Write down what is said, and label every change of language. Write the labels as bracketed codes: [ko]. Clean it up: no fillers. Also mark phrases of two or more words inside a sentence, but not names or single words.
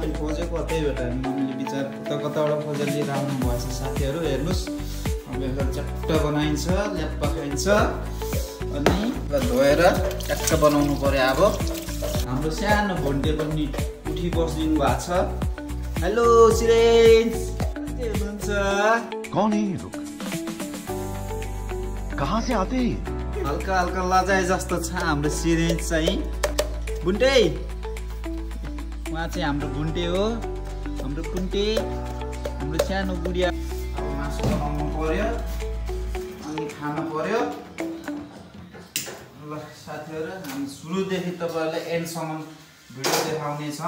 [ne] मैले खोजेको त्यही भएर मम्मीले बिचार कताबाट खोजेर लिएर आउनु भएछ। साथीहरु हेर्नुस्, अब यसलाई चट्ट बनाइन्छ, ल्याप्पा खाइन्छ। अनि धोएर ट्याक्क बनाउनु पर्यो। अब हाम्रो सानो भोन्टे पनि उठी बसिदिनु भएको छ। हेलो सिरेन्ज, के हुनुहुन्छ? [hi] कौन है ये लोग? कहाँ से आते हैं? [ne] हल्का हल्का लजाए जस्तो छ हाम्रो सिरेन्ज चाहिँ। बुन्टे, उहाँ चाहिँ हाम्रो बुन्टे हो। हाम्रो कुन्टे, हाम्रो सानो बुढिया। अब मासु बनाउनु पर्यो अनि खानु पर्यो। ल साथीहरु, हामी सुरुदेखि तपाईहरुलाई एन्डसम्म भिडियो देखाउने छौं।